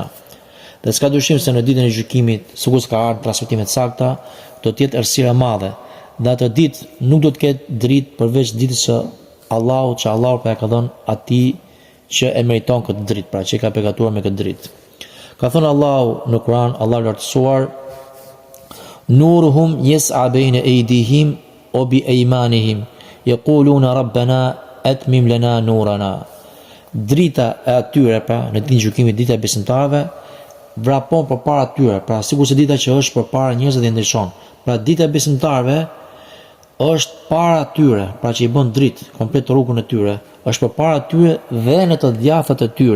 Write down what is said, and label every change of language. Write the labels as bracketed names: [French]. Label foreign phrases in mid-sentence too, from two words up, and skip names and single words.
[Albanian] Dhe s'ka dyshim se në ditën e gjykimit, sikur s'ka ardhur transmetime të sakta, do të jetë errësira e madhe. Dhe atë ditë nuk do të ketë dritë përveç ditës që Allahu pa ka dhënë atij që e meriton këtë dritë, pra që ka përgatuar me këtë dritë. Ka thënë Allahu në Kur'an, Allahu lartësuar, [Arabic] نورهم يسعى بين أيديهم وبأيمانهم يقولون ربنا أتمم لنا نورنا. [Albanian] Drita e atyre, pra në ditën e gjykimit, drita e besimtarëve, vrapon përpara tyre, pra sikur se dita që është përpara njerëzve dhe ndryshon. Pra dita e besimtarëve është para tyre, pra që i bën dritë komplet rrugën e tyre, është përpara tyre dhe në të djathtat e tyre.